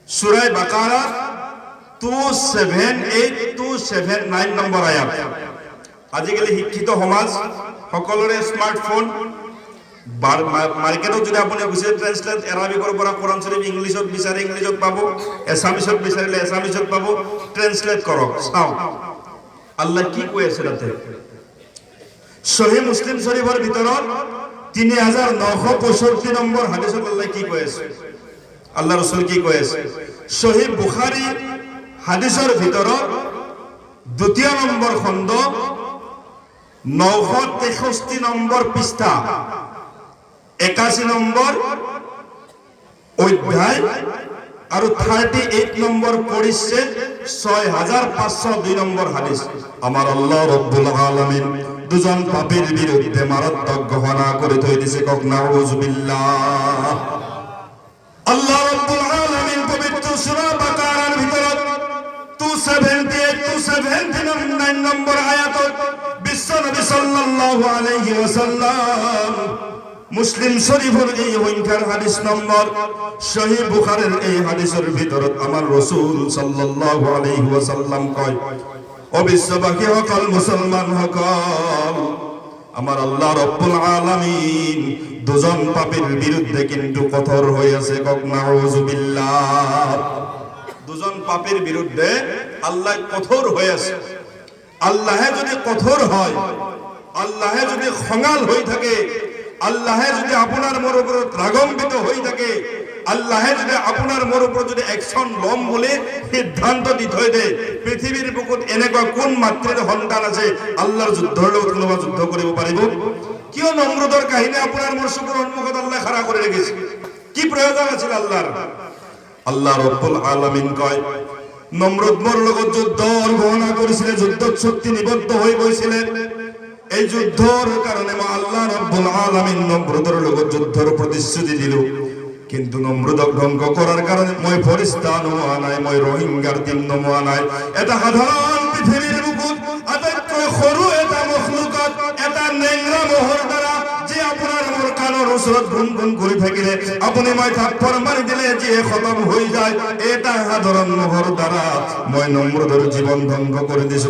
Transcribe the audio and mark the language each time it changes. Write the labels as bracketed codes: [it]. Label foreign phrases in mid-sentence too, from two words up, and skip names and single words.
[as] সূরা বাকারা 278-279 নম্বৰ আয়াত। আজিকালি শিক্ষিত সমাজ সকলোৰে স্মাৰ্টফোন মার্কেটত যদি আপুনি গুছে ট্রান্সলেট আৰবিকৰ পৰা কোরআন শরীফ ইংলিশত বিচাৰে ইংলিশত পাব, এছামিছত বিচাৰিলে এছামিছত পাব। ট্রান্সলেট কৰক, চাও আল্লাহ কি কৈ আছে তাতে। সহিহ মুসলিম শরীফৰ ভিতৰত 3965 নম্বৰ হাদিসত আল্লাহ কি কৈ আছে, আল্লাহ রাসূল কি কৈ আছে। সহিহ বুখারী হাদিসৰ ভিতৰত 2 নম্বৰ খণ্ড 963 নম্বৰ পৃষ্ঠা 81 নম্বৰ অধ্যায় আৰু 38 নম্বৰ পরিচ্ছেদ 6502 নম্বৰ হাদিস। [bn] আমার আল্লাহ [ar] رب العالمين [bn] দুজন পাপীর বিরুদ্ধে মারাত্মক ঘোষণা করে থৈ দিছে, কক নাউযুবিল্লাহ। [as] আল্লাহ [ar] رب العالمين [as] পবিত্র সূরা বাকারার ভিতৰত 278-279 নম্বৰ আয়াতত বিশ্বনবী সাল্লাল্লাহু [ar] عليه وسلم [bn] মুসলিম শরীফের এই সংখ্যার হাদিস নম্বর, সহিহ বুখারীর এই হাদিসের ভিতৰত আমার রাসূল [ar] صلى الله عليه وسلم [bn] কয়, ও বিশ্ববাসী সকল মুসলমান সকল, আমার আল্লাহ [ar] رب العالمين [bn] দুজন পাপীর বিরুদ্ধে কিন্তু কঠোর হয়ে আছে, কক নাউযুবিল্লাহ। দুজন পাপীর বিরুদ্ধে আল্লাহ কঠোর হয়ে আছে। আল্লাহে যদি কঠোর হয়, আল্লাহে যদি খঙাল হয়ে থাকে, আল্লাহে যদি আপনার মোর উপর রাগম্বিত হয়ে থাকে, আল্লাহে যদি আপনার মোর উপর যদি অ্যাকশন লম বলে সিদ্ধান্ত দি থৈ দে, [as] পৃথিবীর বুকুত এনেকুৱা কোন মাতৃৰ সন্তান আছে আল্লাহর যুদ্ধৰ লগত কোনোবা যুদ্ধ কৰিব পাৰিব? কিয় নমৰুদৰ কাহিনী আপোনাৰ মোৰ চকুৰ সন্মুখত আল্লাহ খাৰা কৰি ৰেখেছে? কি প্ৰয়োজন আছিল আল্লাহৰ? আল্লাহ [ar] رب العالمين [as] কয়, নমরুদ মোর লগত যুদ্ধৰ ঘোষণা কৰিছিলে, যুদ্ধত শক্তি নিবদ্ধ হৈ গৈছিলে। এই যুদ্ধৰ কাৰণে মই আল্লাহ [ar] رب العالمين [as] নমরুদৰ লগত যুদ্ধৰ প্ৰতিশ্ৰুতি দিলো, কিন্তু নমরুদক ধ্বংস কৰাৰ কাৰণে মই ফৰিস্তা নোহোৱা নাই, মই রোহিঙ্গাৰ টিম নোহোৱা নাই। এটা সাধাৰণ পৃথিৱীৰ বুকুত আটাইতকৈ সৰু এটা মখলুকত, এটা নেংৰা মহৰ দ্বাৰা যে আপোনাৰ মোৰ কাণৰ ওচৰত গুণগুণ কৰি থাকিলে, আপুনি মই থাপ্পৰ মাৰি দিলে যে খতম হৈ যায়, এটা সাধাৰণ মহৰ দ্বাৰা মই নমরুদৰ জীবন ধ্বংস কৰি দিছো।